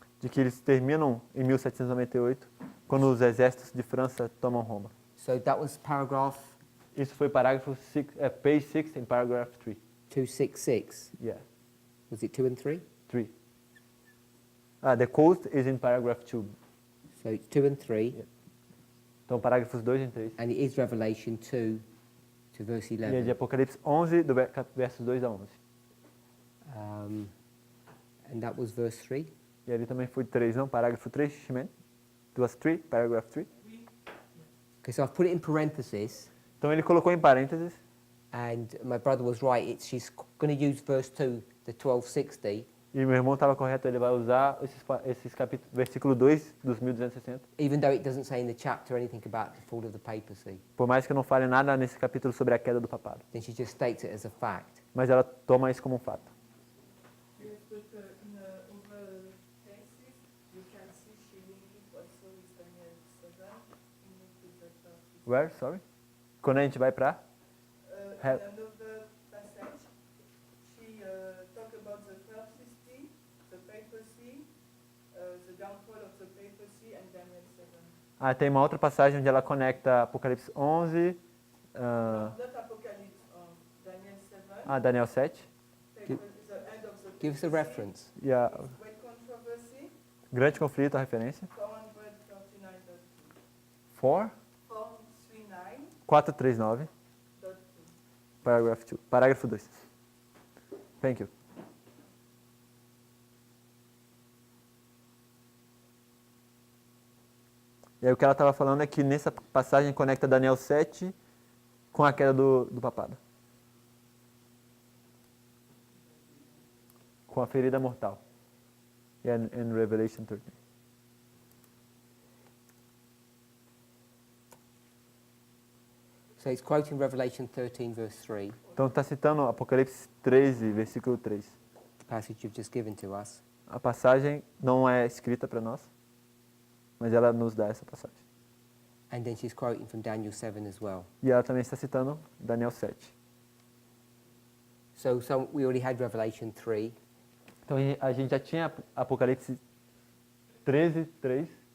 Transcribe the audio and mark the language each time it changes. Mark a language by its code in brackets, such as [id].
[pt] de que eles terminam em 1798, quando os exércitos de França tomam Roma. [en] So that was paragraph [pt] Isso foi parágrafo page 6 em paragraph 3. [en] 266. Yeah, Was it 2 and 3? 3. The coast is in paragraph 2. So it's 2 and 3, [pt] Yeah. Então, parágrafos 2 e 3. [en] and it is Revelation 2 to verse [pt] E é de [en] 11. [pt] Apocalipse 11, do versos 2 a 11. [en] And that was verse 3. [pt] E ali também foi 3, não? Parágrafo 3, Shimon? [en] It was 3, paragraph 3. Okay, so I've put it in parentheses, [pt] Então ele colocou em parênteses, [en] and my brother was right. She's going to use verse 2, the 1260, [pt] e meu irmão estava correto, ele vai usar esses capítulos, versículo 2 dos 1260. [en] even though it doesn't say in the chapter anything about the fall of the papacy. [pt] Por mais que eu não fale nada nesse capítulo sobre a queda do papado. [en] Then she just states it as a fact. [pt] Mas ela toma isso como um fato. [en] Yes, but in over texts, you can see she linked also with Daniel 7, in the prophecy. Where? Sorry? [pt] Quando a gente vai para? [en] Have- In another passage, she talk about the prophecy, the papacy, the downfall of the papacy, and Daniel 7. [pt] Tem uma outra passagem onde ela conecta Apocalipse 11, [en] Not Apocalypse, Daniel 7. [pt] Daniel 7, [en] The end of the Give us a papacy, reference. [pt] e a [en] Great controversy, [pt] grande conflito, a referência. [en] 439.2. 439.2. [pt] 439, parágrafo 2. [en] Thank you. [pt] E aí o que ela estava falando é que nessa passagem conecta Daniel 7 com a queda do papado. Com a ferida mortal. [en] Yeah, in Revelation 13. So it's quoting Revelation 13, verse 3, [pt] Então está citando Apocalipse 13, versículo 3. [en] the passage you've just given to us. [pt] A passagem não é escrita para nós, mas ela nos dá essa passagem. [en] And then she's quoting from Daniel 7 as well. [pt] E ela também está citando Daniel 7. [en] So we already had Revelation 3. [pt] Então a gente já tinha Apocalipse 13, 3.